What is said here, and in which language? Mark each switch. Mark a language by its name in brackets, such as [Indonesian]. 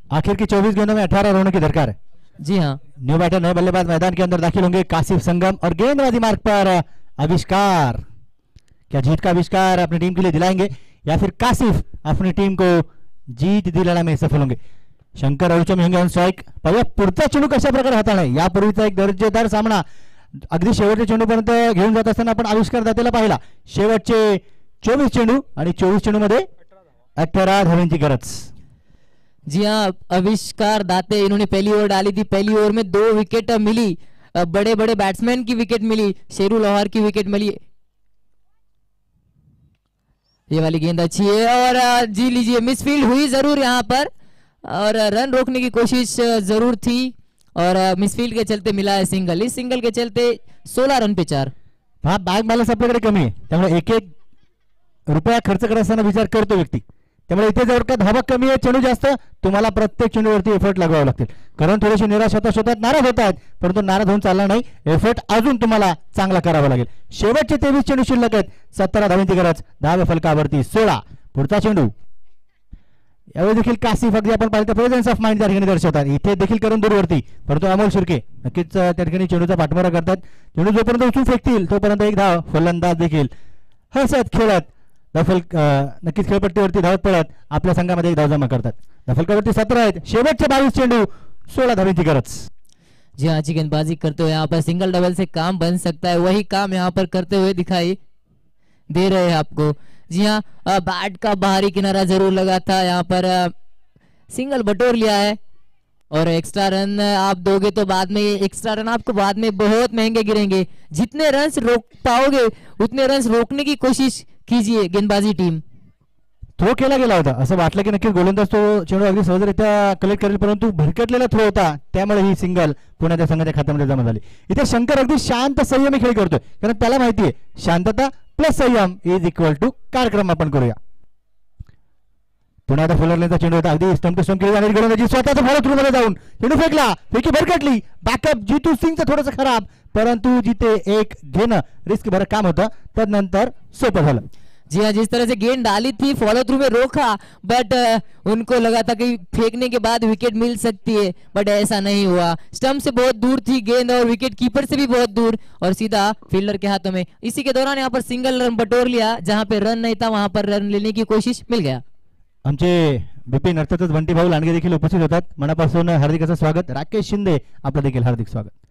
[Hindi] आखिर की 24 गेंदों में 18 रनों की दरकार है। जी हाँ, न्यू बैटर नए बल्लेबाज मैदान के अंदर दाखिल होंगे, कासिफ संगम, और गेंदबाजी मार्ग पर आविष्कार। क्या जीत का आविष्कार अपनी टीम के लिए दिलाएंगे या फिर कासिफ अपनी टीम को जीत दिलाने में सफल होंगे? शंकर अरुचम होंगे ऑन स्ट्राइक। [Marathi] पाहूया पुढचा चेंडू कशा प्रकारे हाताळला। यापूर्वीचा एक दर्जेदार सामना अगदी शेवटच्या चेंडूपर्यंत घेऊन जात असताना आपण आविष्कार दातेला पाहिला। शेवटचे 24 चेंडू आणि 24 चेंडू मध्ये 18 धावांची गरज। [Hindi] जी हाँ, आविष्कार दाते इन्होंने पहली ओवर डाली थी, पहली ओवर में 2 विकेट मिली, बड़े बड़े बैट्समैन की विकेट मिली, शेरू लोहार की विकेट मिली। ये वाली गेंद अच्छी है और जी लीजिए, मिसफील्ड हुई जरूर यहाँ पर और रन रोकने की कोशिश जरूर थी और मिसफील्ड के चलते मिला है सिंगल। इस सिंगल के चलते 16 रन पे 4। [Marathi] हा बॅक बॅलन्स आपल्याकडे कमी आहे, त्यामुळे एक एक रुपया खर्च करत असताना विचार करतो व्यक्ती, त्यामुळे इथे जर का धावा कमी आहे, चेंडू जास्त, तुम्हाला प्रत्येक चेंडूवरती एफर्ट लगावे लागतील। कारण थोडीशी निराश होतात, नाराज होत आहेत, परंतु नाराज होऊन चालणार नाही, एफर्ट अजून तुम्हाला चांगला करावा लागेल। शेवटचे 23 चेंडू शिल्लक आहेत, 17 धावांची गरज, 10 फलकावरती 16। पुढचा चेंडू यावेळी देखील कासिफ अगदी आपण पाहिलं तर प्रेझेन्स ऑफ माइंड त्या ठिकाणी दर्शवतात, इथे देखील करून दूरवरती, परंतु अमोल शिर्के नक्कीच त्या ठिकाणी चेंडूचा पाठमारा करतात। चेंडू जोपर्यंत उचलून फेकतील तोपर्यंत एक धाव, फलंदाज देखील हसत खेळत दफल नक्कीच खेळपट्टीवरती धावत पडत आपल्या संघामध्ये एक धाव जमा करतात। दफलकावरती 17 आहेत, शेवटचे 22 चेंडू, 16 धावांची गरज। [Hindi] जी हाँ, गेंदबाजी करते हुए यहाँ पर सिंगल डबल से काम बन सकता है, वही काम यहाँ पर करते हुए दिखाई दे रहे हैं आपको। जी हाँ, बैट का बाहरी किनारा जरूर लगा था, यहाँ पर सिंगल बटोर लिया है और एक्स्ट्रा रन आप दोगे तो बाद में एक्स्ट्रा रन आपको बाद में बहुत महंगे गिरेंगे। जितने रन्स रोक पाओगे उतने रन्स रोकने की कोशिश कीजिए गेंदबाजी टीम। [Marathi] थ्रो केला गेला होता, असं वाटलं की नक्कीच गोलंदाज तो चेंडू अगदी सहजरित्या कलेक्ट करेल, परंतु भरकटलेला थ्रो होता, त्यामुळे ही सिंगल पुण्याच्या संघाच्या खात्यामध्ये जमा झाली। इथे शंकर अगदी शांत संयमी खेळ करतोय, कारण त्याला माहिती आहे शांतता प्लस संयम इज इक्वल टू कार्यक्रम आपण करूया। पुन्हा आता फुलरलेनचा चेंडू होता, अगदी स्टंप टू स्टंप केली जाणारी गोलंदाजी, स्वतःच फॉलो थ्रू मध्ये जाऊन चेंडू फेकला, फेकी भरकटली, बॅकअप जितू सिंगचं थोडंसं खराब, परंतु जिथे एक घेणं रिस्क भरं काम होतं, त्यानंतर सोपं झालं. [Hindi] जी हाँ, जिस तरह से गेंद डाली थी फॉलो थ्रू में रोका, बट उनको लगा था कि फेंकने के बाद विकेट मिल सकती है, बट ऐसा नहीं हुआ. स्टंप से बहुत दूर थी गेंद और विकेट कीपर से भी बहुत दूर और सीधा फील्डर के हाथों में. इसी के दौरान यहाँ पर सिंगल रन बटोर लिया, जहां पे रन नहीं था वहां पर रन लेने की कोशिश मिल गया. [Marathi] आमचे बिपिन अर्थातच बंटी भाऊ लांडगे देखील उपस्थित होतात. मनापासून हार्दिक असं स्वागत. राकेश शिंदे आपलं देखील हार्दिक स्वागत.